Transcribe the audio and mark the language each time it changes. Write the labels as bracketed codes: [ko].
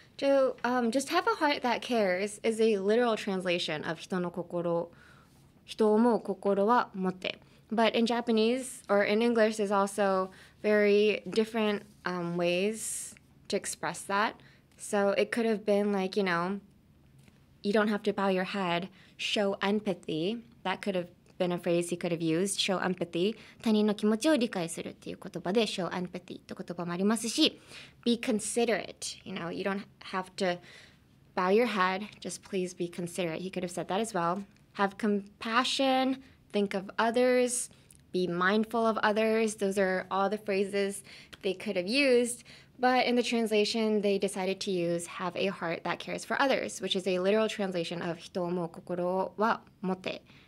[en] So, just have a heart that cares is a literal translation of [ja] 人の心を思う心は持て [en] But in Japanese, or in English, there's also very different ways to express that. So it could have been you don't have to bow your head, show empathy. That could have been a phrase you could have used, show empathy. [ja] 他人の気持ちを理解するっていう言葉で show empathy って言葉もありますし [en] be considerate. You don't have to bow your head, just please be considerate. He could have said that as well. Have compassion, think of others, be mindful of others. Those are all the phrases they could have used. But in the translation, they decided to use have a heart that cares for others, which is a literal translation of [ja] 人を思う心は持て.